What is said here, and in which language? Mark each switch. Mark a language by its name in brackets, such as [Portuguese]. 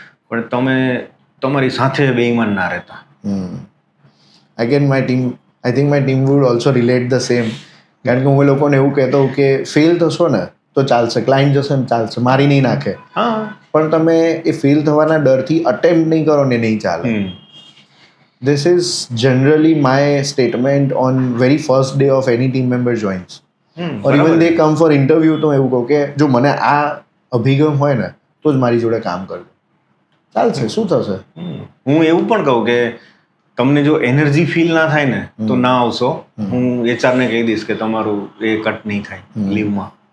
[Gujarati] પણ તમે તમારી સાથે બેઈમાન ના રહેતા. [English] Again I think my team would also relate the same. [Gujarati] કારણ કે હું એ લોકોને એવું કહેતો હોઉં કે ફેલ થશો ને તો ચાલશે, ક્લાયન્ટ જશે ને ચાલશે, મારી નહીં નાખે. પણ તમે એ ફેલ થવાના ડરથી અટેમ્પ્ટ નહીં કરો ને નહીં ચાલે. [English] This is generally my statement on very first day of any team member joins. Or even they come for interview, [Gujarati] તો એવું કહું કે જો મને આ અભિગમ હોય ને તો જ મારી જોડે કામ કરજો, ચાલશે, શું થશે. હું એવું પણ કહું કે તમને જો એનર્જી ફીલ ના થાય ને તો ના આવશો. હું HR ને કહી દઈશ કે તમારું એ કટ નહીં થાય લીવમાં.